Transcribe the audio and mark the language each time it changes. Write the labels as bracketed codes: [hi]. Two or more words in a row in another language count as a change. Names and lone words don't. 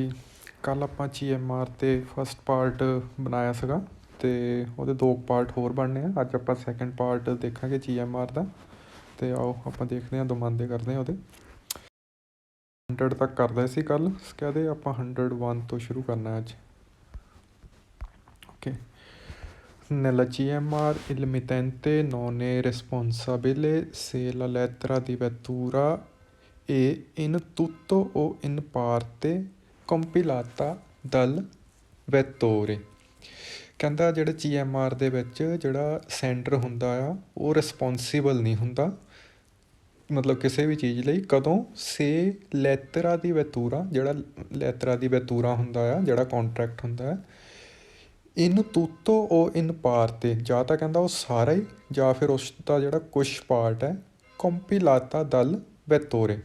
[pa] ਕੱਲ੍ਹ ਆਪਾਂ GMR 'ਤੇ [en] first part [pa] ਬਣਾਇਆ ਸੀਗਾ ਅਤੇ ਉਹਦੇ 2 ਪਾਰਟ ਹੋਰ ਬਣਨੇ ਆ। ਅੱਜ ਆਪਾਂ [en] second part [pa] ਦੇਖਾਂਗੇ GMR ਦਾ। ਅਤੇ ਆਓ ਆਪਾਂ ਦੇਖਦੇ ਹਾਂ, ਦਮਾਂਦੇ ਕਰਦੇ ਹਾਂ ਉਹਦੇ 100 ਤੱਕ ਕਰਦੇ ਸੀ ਕੱਲ੍ਹ। ਕਹਿੰਦੇ ਆਪਾਂ 101 ਤੋਂ ਸ਼ੁਰੂ ਕਰਨਾ ਅੱਜ। ਓਕੇ। [it] Nella GMR il mittente non è responsabile se la lettera di vettura è in tutto o in parte compilata dal vettore। [pa] ਕਹਿੰਦਾ ਜਿਹੜਾ GMR ਦੇ ਵਿੱਚ ਜਿਹੜਾ ਸੈਂਡਰ ਹੁੰਦਾ ਆ ਉਹ ਰਿਸਪੋਂਸੀਬਲ ਨਹੀਂ ਹੁੰਦਾ, ਮਤਲਬ ਕਿਸੇ ਵੀ ਚੀਜ਼ ਲਈ, ਕਦੋਂ ਸੇ [it] lettera di vettura, [pa] ਜਿਹੜਾ [it] lettera di vettura [pa] ਹੁੰਦਾ ਆ, ਜਿਹੜਾ ਕੌਂਟਰੈਕਟ ਹੁੰਦਾ ਹੈ, [it] in tutto [pa] ਉਹ [it] in parte, [pa] ਜਾਂ ਤਾਂ ਕਹਿੰਦਾ ਉਹ ਸਾਰਾ ਹੀ ਜਾਂ ਫਿਰ ਉਸ ਦਾ ਜਿਹੜਾ ਕੁਛ ਪਾਰਟ ਹੈ, [it] compilata dal vettore.